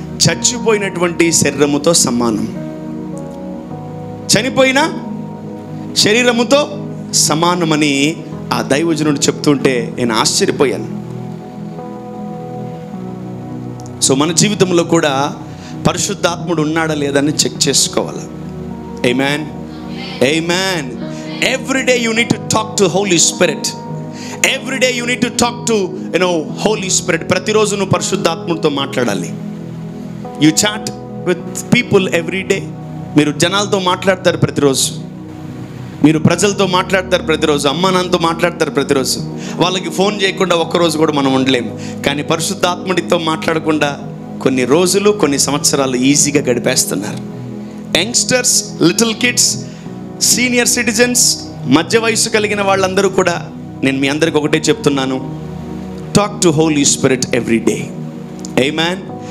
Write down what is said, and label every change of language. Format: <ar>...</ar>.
<te>చచ్చిపోయినటువంటి శరీరముతో సమానం. చనిపోయిన శరీరముతో సమానమని ఆ దైవజనుడు చెప్తుంటే నేను ఆశ్చర్యపోయాను. సో మన జీవితంలో కూడా పరిశుద్ధాత్ముడు ఉన్నాడా లేదని చెక్ చేసుకోవాలి. ఆమేన్, ఆమేన్.</te> <en>Every day you need to talk to Holy Spirit. Every day you need to talk to Holy Spirit.</en> <te>ప్రతిరోజు నువ్వు పరిశుద్ధాత్ముడితో మాట్లాడాలి.</te> <en>You chat with people every day.</en> <te>మీరు జనాలతో మాట్లాడతారు ప్రతిరోజు, మీరు ప్రజలతో మాట్లాడతారు ప్రతిరోజు, అమ్మా నాన్నతో మాట్లాడతారు ప్రతిరోజు. వాళ్ళకి ఫోన్ చేయకుండా ఒక్కరోజు కూడా మనం ఉండలేము. కానీ పరిశుద్ధాత్ముడితో మాట్లాడకుండా కొన్ని రోజులు, కొన్ని సంవత్సరాలు ఈజీగా గడిపేస్తున్నారు. Youngsters, little kids, senior citizens, మధ్య వయసు కలిగిన వాళ్ళందరూ కూడా నేను మీ అందరికి ఒకటే చెప్తున్నాను,</te> <en>Talk to Holy Spirit every day.</en> <te>Amen.</te>